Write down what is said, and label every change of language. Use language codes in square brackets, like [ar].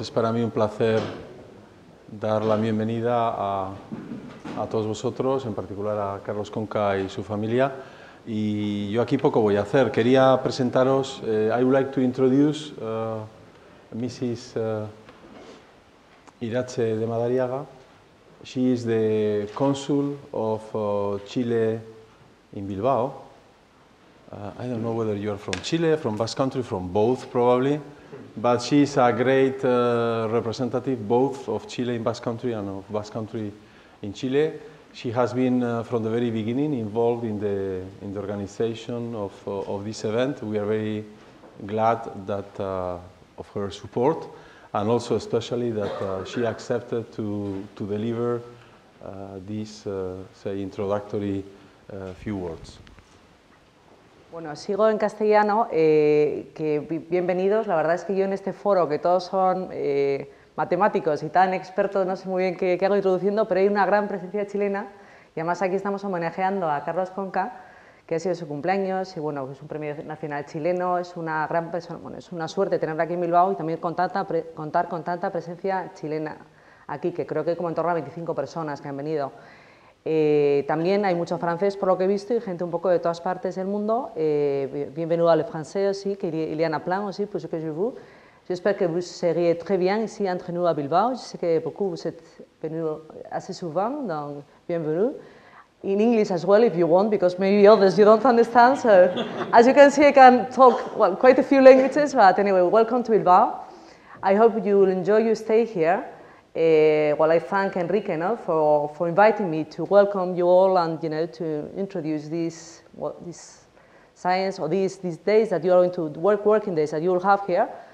[es] Es para mí un placer dar la bienvenida a todos vosotros, en particular a Carlos Conca y su familia. Y yo aquí poco voy a hacer. Quería presentaros, [en] I would like to introduce Mrs. Iratxe de Madariaga. She is the consul of Chile in Bilbao. I don't know whether you're from Chile, from Basque Country, from both probably, but she's a great representative both of Chile in Basque Country and of Basque Country in Chile. She has been from the very beginning involved in the organization of this event. We are very glad that of her support, and also especially that she accepted to deliver these say introductory few words. [es] Bueno, sigo en castellano, que bienvenidos. La verdad es que yo en este foro, que todos son matemáticos y tan expertos, no sé muy bien qué hago introduciendo, pero hay una gran presencia chilena y además aquí estamos homenajeando a Carlos Conca, que ha sido su cumpleaños y bueno, es un premio nacional chileno, es una gran persona, bueno, es una suerte tenerla aquí en Bilbao y también contar con tanta presencia chilena aquí, que creo que hay como en torno a 25 personas que han venido. También hay mucho francés por lo que he visto y gente un poco de todas partes del mundo. [fr] Bienvenido a le français aussi, qu'il y en a plein aussi pour ce que je vous. J'espère que vous seriez très bien ici entre nous à Bilbao. Je sais que beaucoup vous êtes venus assez souvent, donc bienvenue. [en] In English as well if you want, because maybe others you don't understand. So as you can see, I can talk well, quite a few languages, but anyway, welcome to Bilbao. I hope you will enjoy your stay here. Well, I thank Enrique for inviting me to welcome you all and to introduce this science or these days that you are going to working days that you will have here.